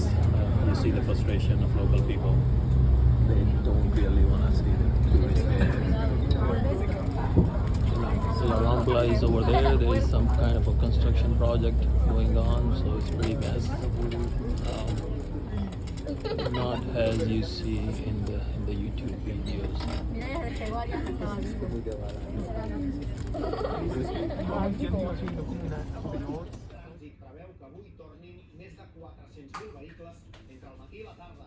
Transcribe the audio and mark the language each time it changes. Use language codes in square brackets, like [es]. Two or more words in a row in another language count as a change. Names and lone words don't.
[en] You see the frustration of local people. They don't really want to see the tourists there. So La Rambla is over there. There is some kind of a construction project going on, so it's pretty mess. Not as you see in the YouTube videos. [ca] Preveu que avui tornin més de 400.000 vehicles entre el matí i la tarda.